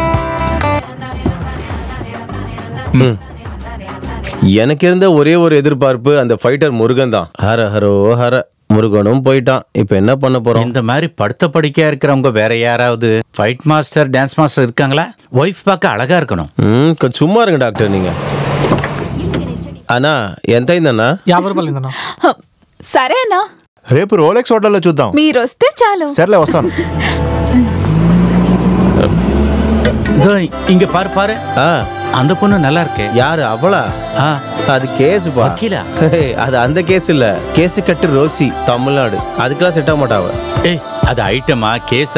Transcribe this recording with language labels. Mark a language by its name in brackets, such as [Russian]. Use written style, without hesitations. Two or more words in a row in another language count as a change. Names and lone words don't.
[Tamil] எனக்கு இருந்த ஒரே ஒரு எதிர்பார்ப்பு அந்த ஃபைட்டர் முருகன் தான். ஹர ஹரோ ஹர. முருகனும் போயிட்டான். இப்ப என்ன பண்ண போறோம்? இந்த மாதிரி படுத்த படிக்கையா இருக்கிறவங்க வேற யாராவது [English] fight master dance master [Tamil] இருக்காங்களா? ஒய்ஃப் பார்க்க அழகா இருக்கணும். கொஞ்சம் சும்மா இருங்க டாக்டர் நீங்க. [Telugu] అన్నా ఎంత అయిందన్నా? 50 రూపాయలు. సరే అన్నా, రేపు రోలెక్స్ హోటల్లో చూద్దాం. మీరు వస్తే చాలు. సర్లే వస్తాను. [Tamil] இங்க பாரு பாரு, அந்த பொண்ணு நல்லா இருக்கே. யாரு அவளா? அது கேஸ் வக்கீலா? அது அந்த கேஸ் இல்ல, கேஸ் கட்டு ரோசி, தமிழ்நாடு. அதுக்கெல்லாம் செட் ஆக மாட்டாவ. ஏய் அது ஐட்டமா கேஸ்?